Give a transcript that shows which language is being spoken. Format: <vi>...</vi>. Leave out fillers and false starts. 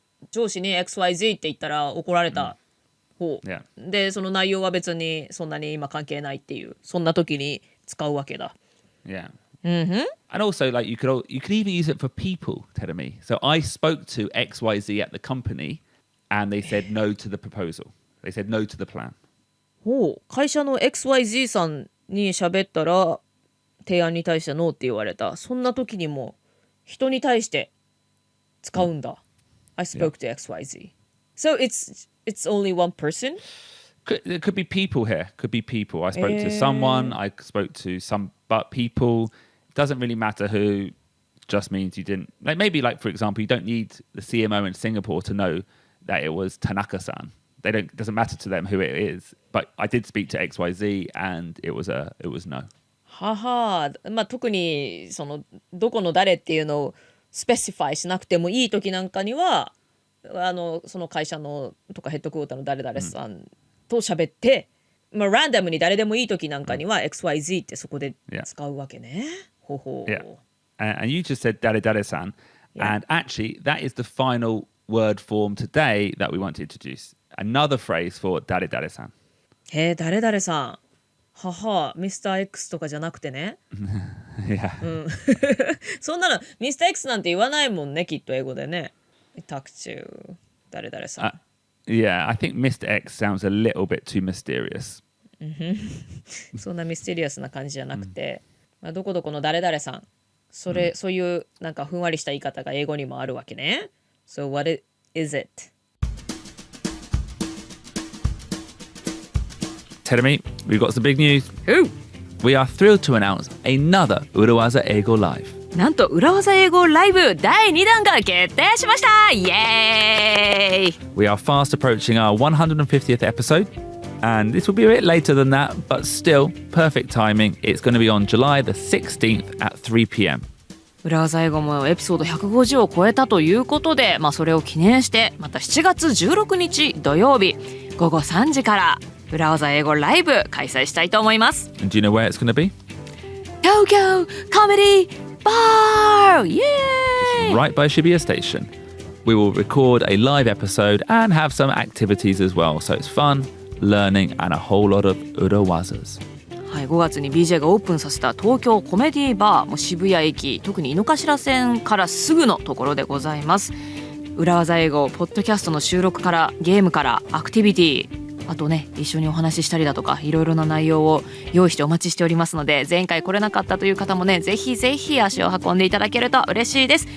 <ja>上司に XYZ って言ったら怒られた。ほう。</ja> <en>Yeah.</en> <ja>で、その内容は別にそんなに今関係ないっていう、そんな時に使うわけだ。 Yeah.</ja> <en>And also, like you could even use it for people, telling me. So I spoke to XYZ at the company, and they said no to the proposal. They said no to the plan.</en> <ja>ほう、会社の XYZ さんに喋ったら提案に対してノーって言われた。そんな時にも人に対して使うんだ。</ja> <en>I spoke to XYZ. So it's only one person? It could be people here. Could be people. I spoke to someone. I spoke to some, but people. Doesn't really matter who. Just means you didn't. Like maybe, like for example, you don't need the CMO in Singapore to know that it was Tanaka-san. They don't. It doesn't matter to them who it is. But I did speak to XYZ, and it was no.</en> <ja>はは、まあ特にそのどこの誰っていうのをスペシファイしなくてもいい時なんかにはその会社のとかヘッドクォーターの誰々さんと喋って、まあランダムに誰でもいい時なんかには XYZ ってそこで使うわけね。ほほう。</ja> <en>Yeah. And you just said誰々さん, and actually that is the final word form today that we want to introduce. Another phrase for 誰々さん.</en> <ja>へえ、誰々さん。はは、ミスター X とかじゃなくてね。</ja> <en>Yeah.</en> <ja>そんなのミスター X なんて言わないもんね、きっと英語でね。タクチュー、誰々さん。</ja> <en>Yeah, I think Mr. X sounds a little bit too mysterious.</en> <ja>そんなミステリアスな感じじゃなくて、まあ、どこどこの誰々さん。そういうなんかふんわりした言い方が英語にもあるわけね。</ja> <en>So what is it? Tell me, we've got some big news. Who? We are thrilled to announce another 裏技英語 LIVE.</en> <ja>なんと裏技英語ライブ第2弾が決定しました。イエーイ</ja> <en>We are fast approaching our 150th episode, and this will be a bit later than that, but still perfect timing. It's going to be on July the 16th at 3 p.m.</en> <ja>裏技英語もエピソード150を超えたということで、まあ、それを記念してまた7月16日土曜日午後3時から裏技英語ライブ開催したいと思います。</ja> <en>And do you know where it's going to be? Tokyo Comedy bar! Yay! Right by Shibuya Station. We will record a live episode and have some activities as well. So it's fun, learning, and a whole lot of urawazas.</en> <ja>はい、5月に BJ がオープンさせた東京コメディバーも渋谷駅、特に井の頭線からすぐのところでございます。裏技英語、ポッドキャストの収録からゲームからアクティビティ、あとね一緒にお話ししたりだとかいろいろな内容を用意してお待ちしておりますので、前回来れなかったという方もねぜひぜひ足を運んでいただけると嬉しいです。</ja>